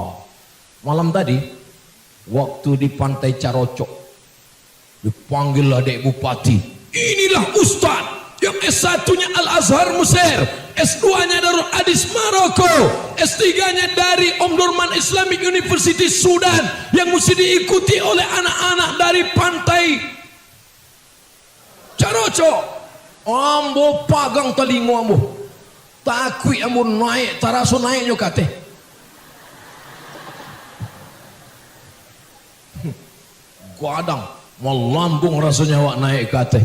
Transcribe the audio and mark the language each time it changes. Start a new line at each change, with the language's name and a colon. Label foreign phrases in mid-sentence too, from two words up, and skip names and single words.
Indonesian: Malam tadi waktu di Pantai Carocok dipanggil adik bupati. Inilah Ustadz yang S1-nya Al-Azhar Mesir, S2-nya Darul Hadis Maroko, S3-nya dari Omdurman Islamic University Sudan, yang mesti diikuti oleh anak-anak dari Pantai Carocok.
Minangkabau: Ambo pagang telingo ambo, takut ambo naik, taraso naiknya kate. Gadang melambung rasanya awak naik kate.